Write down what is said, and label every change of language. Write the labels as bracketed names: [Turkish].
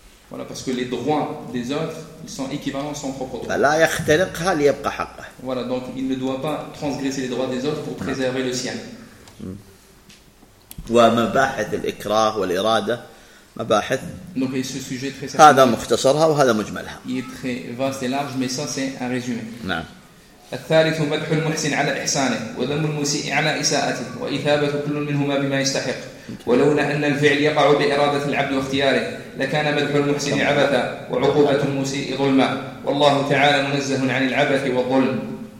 [French] Voilà, parce que les droits des autres ils sont équivalents à son propre droit. Voilà, donc il ne doit pas transgresser les droits des autres pour préserver le sien. [Arabic] ومباحث الإكراه والإرادة مباحث. [French] Donc et ce sujet très simple. [Arabic] هذا مختصرها وهذا مجملها. [French] Il est très vaste et large, mais ça c'est un résumé. [Arabic] نعم. الثالث مدح المحسن على إحسانه وذم المسيء على إساءته وإثابة كل منهما بما يستحق. ولولا أن الفعل يقع بإرادة العبد واختياره لكان مدح المحسن عبثا وعقوبة المسيء ظلما والله تعالى منزه عن العبث والظلم.